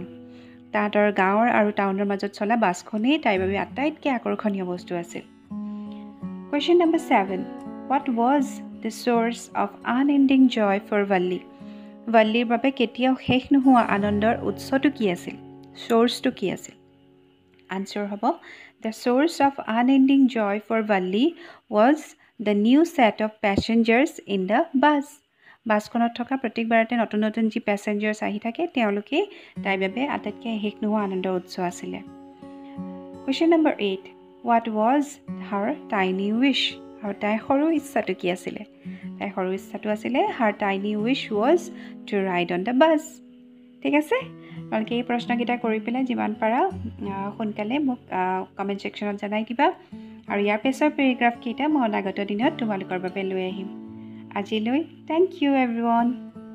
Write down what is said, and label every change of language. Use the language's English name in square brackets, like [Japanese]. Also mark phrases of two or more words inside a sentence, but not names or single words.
[Assamese] তাহাঁতৰ গাঁৱৰ আৰু টাউনৰ মাজত চলা বাছখনেই তাইৰ বাবে আটাইতকৈ আকৰ্ষণীয় বস্তু আছিল [English] Question number 7 What was the source of unending joy for Valli? [Assamese] Valliৰ বাবে কেতিয়াও শেষ নোহোৱা আনন্দৰ উৎসটো কি আছিল সোৰ্সটো কি আছিল Answer হ'ব [English] The source of unending joy for Valli was the new set of passengers in the bus. [Assamese] বাছখনত থকা প্ৰত্যেকবাৰতে নতুন নতুন যি পেছেঞ্জাৰ্ছ আহি থাকে তেওঁলোকে তাইৰ বাবে আটাইতকৈ শেষ নোহোৱা আনন্দৰ উৎস আছিলে [English] Question number 8 What was her tiny wish? [Assamese] আৰু তাইৰ সৰু ইচ্ছাটো কি আছিলে তাইৰ সৰু ইচ্ছাটো আছিলে [English] Her tiny wish was to ride on the bus. [Assamese] ঠিক আছে তোমালোকে এই প্ৰশ্নকেইটা কৰি পেলাই যিমান পাৰা সোনকালে মোক [English] comment sectionত [Assamese] জনাই দিবা আৰু ইয়াৰ পিছৰ পেৰাগ্ৰাফ কেইটা মই অনাগত দিনত তোমালোকৰ বাবে লৈ আহিম আজিলৈ [English] thank you everyone